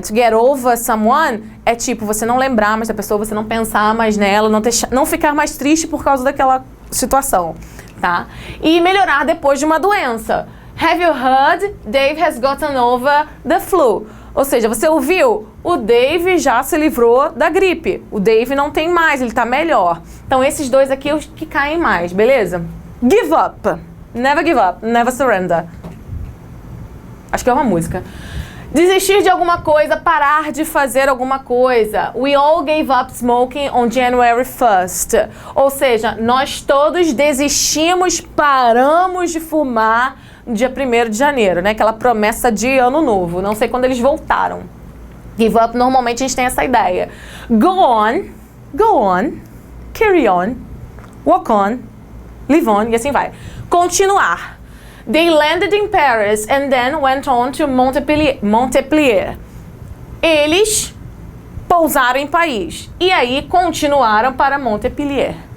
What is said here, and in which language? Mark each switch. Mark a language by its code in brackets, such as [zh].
[pt] To get over someone é tipo você não lembrar mais da pessoa, você não pensar mais nela, não ficar mais triste por causa daquela situação, tá? E melhorar depois de uma doença. [en] Have you heard? Dave has gotten over the flu. [pt] Ou seja, você ouviu? O Dave já se livrou da gripe. O Dave não tem mais, ele tá melhor. Então esses dois aqui os que caem mais, beleza? Give up. [en] Never give up, never surrender. [pt] Acho que é uma música. Desistir de alguma coisa, parar de fazer alguma coisa. [en] We all gave up smoking on January 1st. [pt] Ou seja, nós todos desistimos, paramos de fumar no dia 1º de janeiro, né? Aquela promessa de ano novo. Não sei quando eles voltaram. Give up, normalmente a gente tem essa ideia. Go on, carry on, walk on, live on, e assim vai. Continuar. [en] They landed in Paris and then went on to Montpellier. [pt] Eles pousaram em Paris e aí continuaram para Montpellier.